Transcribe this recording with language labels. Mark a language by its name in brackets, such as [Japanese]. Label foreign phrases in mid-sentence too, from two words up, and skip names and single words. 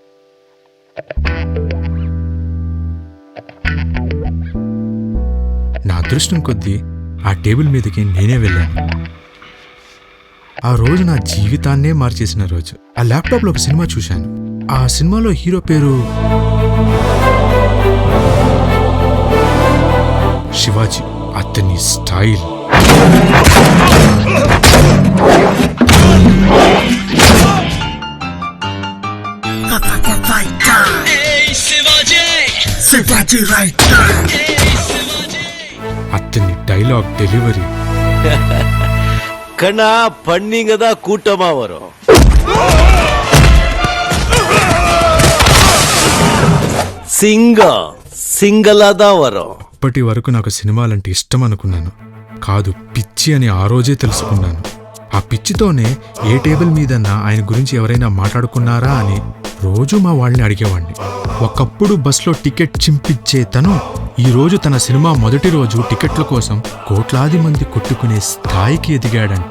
[Telugu] నా అదృష్టం కొద్దీ ఆ టేబుల్ మీదకి నేనే వెళ్ళాను. ఆ రోజు నా జీవితాన్నే మార్చేసిన రోజు. ఆ ల్యాప్టాప్లో ఒక సినిమా చూశాను. ఆ సినిమాలో హీరో పేరు శివాజీ. అతని స్టైల్, [Tamil] அத்தனை [English] dialogue delivery. [Tamil] கண்ணா பண்ணீங்க தான் கூட்டமா வரும். సింగలా தான் வரும். [Telugu] ఇప్పటి వరకు నాకు సినిమాలంటే ఇష్టం అనుకున్నాను. కాదు, పిచ్చి అని ఆ రోజే తెలుసుకున్నాను. ఆ పిచ్చితోనే ఏ టేబుల్ మీదన్నా ఆయన గురించి ఎవరైనా మాట్లాడుకున్నారా అని రోజు మా వాళ్ళని అడిగేవాణ్ణి. ఒకప్పుడు బస్లో టికెట్ చింపిచ్చే తను ఈరోజు తన సినిమా మొదటి రోజు టికెట్ల కోసం కోట్లాది మంది కొట్టుకునే స్థాయికి ఎదిగాడంట.